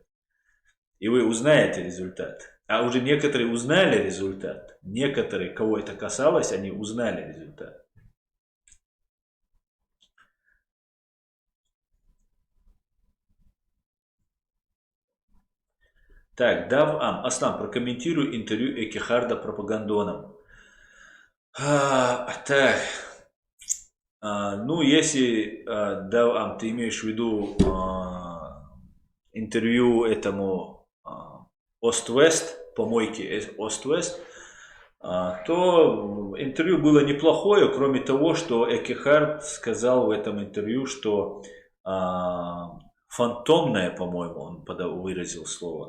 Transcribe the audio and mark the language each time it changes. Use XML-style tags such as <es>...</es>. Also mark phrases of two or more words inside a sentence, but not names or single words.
<ru>И вы узнаете результат. А уже некоторые узнали результат. Некоторые, кого это касалось, они узнали результат. Так, Аслан, прокомментируй интервью Экихарда пропагандоном. Так. Ну, если, ты имеешь в виду интервью этому Ост-Вест, помойке Ост-Вест, то интервью было неплохое, кроме того, что Экихард сказал в этом интервью, что фантомное, по-моему, он выразил слово.</ru>